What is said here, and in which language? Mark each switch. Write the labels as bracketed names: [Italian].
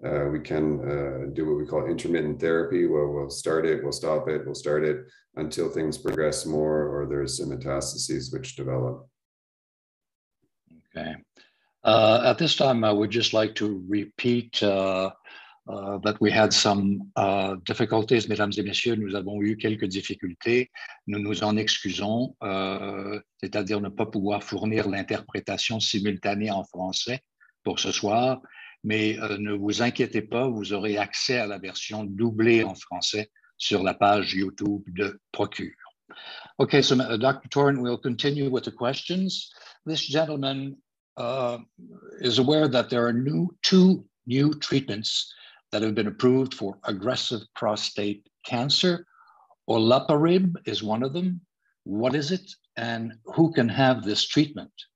[English] We can do what we call intermittent therapy, where we'll start it, we'll stop it, we'll start it until things progress more or there's some metastases which develop. Okay. At this time, I would just like to repeat that we had some difficulties, [French] mesdames et messieurs, nous avons eu quelques difficultés. Nous nous en excusons, c'est-à-dire ne pas pouvoir fournir l'interprétation simultanée en français pour ce soir. mais ne vous inquiétez pas, vous aurez accès à la version doublée en français sur la page YouTube de Procure. [English] Okay, so Dr. Torrent, we'll continue with the questions. This gentleman is aware that there are two new treatments that have been approved for aggressive prostate cancer. Olaparib is one of them. What is it, and who can have this treatment?